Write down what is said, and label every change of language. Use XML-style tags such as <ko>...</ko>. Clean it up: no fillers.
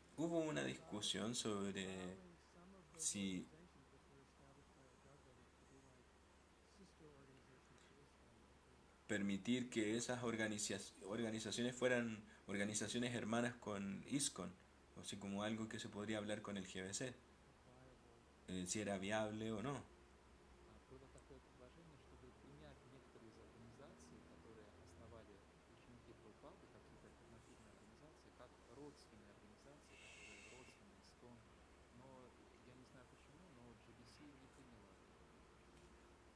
<es>Hubo una discusión sobre</es> <en>allowing some of those</en> <es>si</es> <en>organizations which were established by our god brothers to be like sister organizations to ISKCON.</en> <es>permitir que esas organizaciones fueran organizaciones hermanas con ISKCON, así como algo que se podría hablar con el GBC,</es> <en>Viable.</en> <es>si era viable o no.</es> <ru>Было такое предложение, чтобы принять некоторые из организаций, которые основали ученики Прабхупады, какие-то альтернативные организации, как родственные организации, которые родственные СКОН. Но я не знаю почему, но GBC не приняла это предложение.</ru>